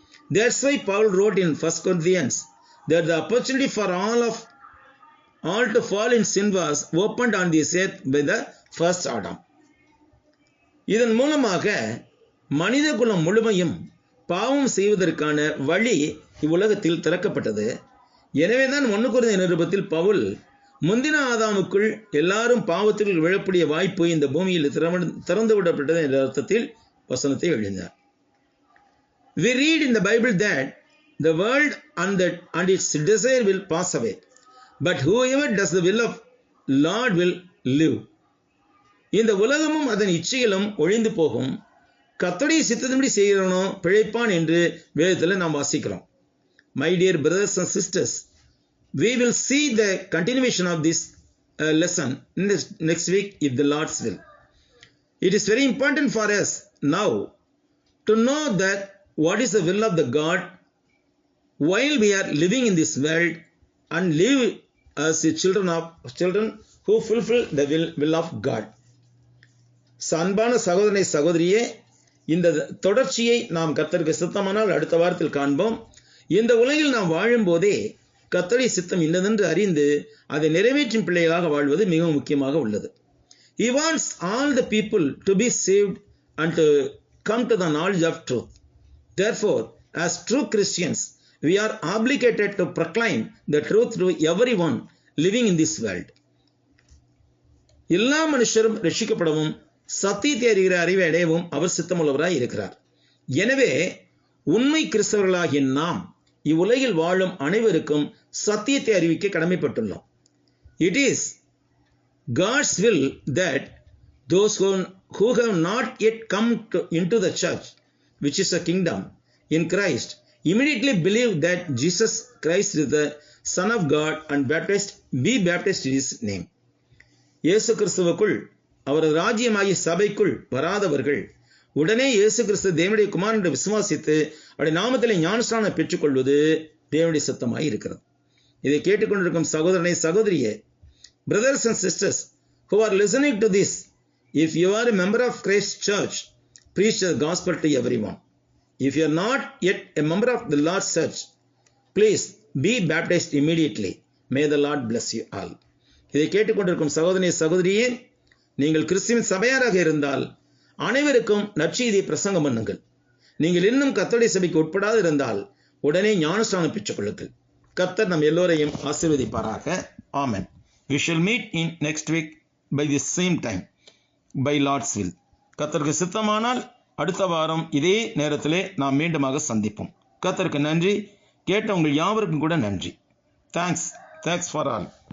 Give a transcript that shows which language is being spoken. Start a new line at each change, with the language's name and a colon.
English: That's why Paul wrote in 1 Corinthians that the opportunity for all to fall in sin was opened on this earth by the first Adam.
Tamil: இதன் மூலமாக மனித குலம் முழுமையும் பாவம் செய்வதற்கான வழி இவ்வுலகத்தில் திறக்கப்பட்டது. எனவேதான் 1 கொரிந்தியர் நிருபத்தில் பவுல் முந்தின ஆதாமுக்குள் எல்லாரும் பாவத்தில் விழக்கூடிய வாய்ப்பு இந்த பூமியில் திறந்து விடப்பட்டது என்ற அர்த்தத்தில் வசனத்தை எழுதினார்.
English: We read in the Bible that the world and its desire will pass away, but whoever does the will of Lord will live.
Tamil: இந்த உலகமும் அதன் இச்சைகளும் ஒழிந்து போகும், கர்த்தருடைய சித்தத்தின்படி செய்கிறவனோ பிழைப்பான் என்று வேதத்தில் நாம் வாசிக்கிறோம்.
English: My dear brothers and sisters, we will see the continuation of this lesson in the next week if the Lord's will. It is very important for us now to know that what is the will of the God while we are living in this world and live as children who fulfill the will of God.
Tamil: அன்பான சகோதரனை சகோதரியே, இந்த தொடர்ச்சியை நாம் கர்த்தருக்கு சித்தமானால் அடுத்த வாரத்தில் காண்போம். இந்த உலகில் நாம் வாழும் போதே கர்த்தருடைய சித்தம் இன்னதென்று அறிந்து அதை நிறைவேற்றும் பிள்ளைகளாக வாழ்வது மிகவும் முக்கியமாக உள்ளது.
English: He wants all the people to be saved and to come to the knowledge of truth. Therefore, as true Christians, we are obligated to proclaim the truth to everyone living in this world.
Tamil: எல்லா மனுஷரும் ரட்சிக்கப்படவும் சத்தியத்தை அறிகிற அறிவை அடையவும் அவர் சித்தமுள்ளவராய் இருக்கிறார். எனவே உண்மை கிறிஸ்தவர்களாகிய நாம் இவ்வுலகில் வாழும் அனைவருக்கும் சத்தியத்தை அறிவிக்க கடமைப்பட்டுள்ளோம்.
English: It is God's will that those who have not yet come into the church, which is a kingdom in Christ, immediately believe that Jesus Christ is the Son of God and be baptized in His name.
Tamil: இயேசு கிறிஸ்துவுக்குள் அவரது ராஜ்யமாகிய சபைக்குள் வராதவர்கள் உடனே இயேசு கிறிஸ்து தேவனுடைய குமாரன் என்று விசுவாசித்து அவருடைய நாமத்திலே ஞானஸ்நானம் பெற்றுக்கொள்வது தேவனுடைய சித்தமாய் இருக்கிறது. இதை கேட்டுக்கொண்டிருக்கும் சகோதரனை சகோதரியே,
English: brothers and sisters who are listening to this, if you are a member of Christ Church, preach the gospel to everyone. If you are not yet a member of the Lord's Church, please be baptized immediately. May the Lord bless you all.
Tamil: இதை கேட்டுக்கொண்டிருக்கும் சகோதரனை சகோதரியே, நீங்கள் கிறிஸ்துவின் சபையாராக இருந்தால் அனைவருக்கும் நற்செய்தியை பிரசங்கம் பண்ணுங்கள். நீங்கள் இன்னும் கர்த்தருடைய சபைக்கு உட்படாது இருந்தால் உடனே ஞானஸ்நானம் பெற்றுக் கொள்ளுங்கள். கர்த்தர் நம் எல்லோரையும் ஆசீர்வதிப்பாராக. ஆமென்.
English: We shall meet in next week by the same time by Lord's will.
Tamil: கர்த்தருக்கு சித்தமானால் அடுத்த வாரம் இதே நேரத்திலே நாம் மீண்டுமாக சந்திப்போம். கர்த்தருக்கு நன்றி. கேட்ட உங்கள் யாவருக்கும் கூட நன்றி.
English: Thanks for all.